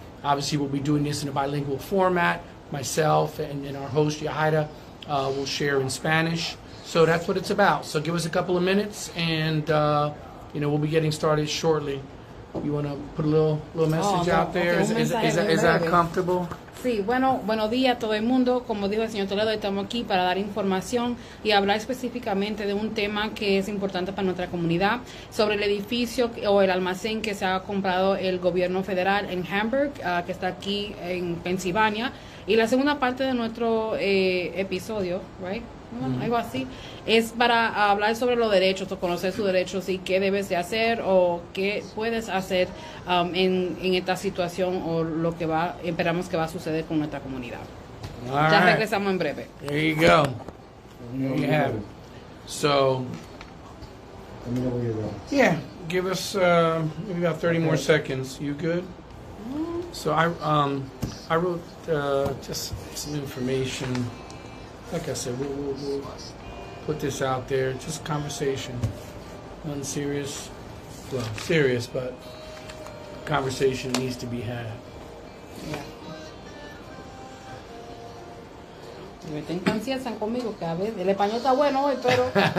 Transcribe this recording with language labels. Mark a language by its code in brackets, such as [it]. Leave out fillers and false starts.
[en] Obviously, we'll be doing this in a bilingual format. Myself and our host, Yajaira, will share in Spanish. So that's what it's about. So give us a couple of minutes, and we'll be getting started shortly. You want to put a little message out there? Okay, is that comfortable? [es] Sí, buenos días a todo el mundo. Como dijo el señor Toledo, estamos aquí para dar información y hablar específicamente de un tema que es importante para nuestra comunidad, sobre el edificio o el almacén que se ha comprado el Gobierno Federal en Hamburg, que está aquí en Pensilvania. Y la segunda parte de nuestro episodio, right? Algo así, es para hablar sobre los derechos, o conocer sus derechos y qué debes de hacer o qué puedes hacer en esta situación, o lo que esperamos que va a suceder con nuestra comunidad. Ya regresamos en breve. [en] There you go. There you have it. So, yeah, give us maybe about 30 more seconds. You good? So I wrote just some information. Like I said, we'll put this out there. Just conversation, nothing serious. Well, serious, but conversation needs to be had. Yeah. [es] Ten conciencia conmigo que a veces el español está bueno hoy, pero.